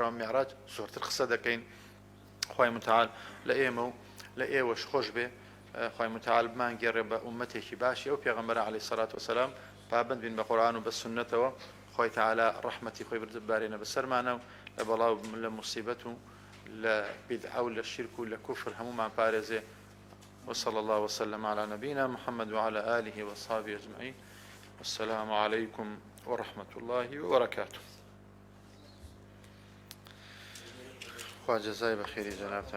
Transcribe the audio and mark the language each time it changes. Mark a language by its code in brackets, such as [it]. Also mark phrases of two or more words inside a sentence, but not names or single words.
[ckb] و میعراج زۆرتر قسە دەکەین خوای متعال لە ئێمە و لە ئێوەش خۆش بێ خوای متعال بمانگێڕێ بە ئومەتێکی باشی ئەو پێغەمبەر [ar] عەلەیهی سەلات وسەلام [ckb] پابند بین بە قورئان و بە سونەتەوە خوای تەعالا ڕەحمەتی خۆی ببارێنە بەسەرمانە و لە بەڵاو لە موسیبەت و لە بیدعە و لە شیرک و لە کوفر هەمومان پارێزێ [ar] وصلى الله وسلم على نبينا محمد وعلى آله وصحبه أجمعين والسلام عليكم ورحمة الله وبركاته. [ckb] خواجه جزاي بخير جناب.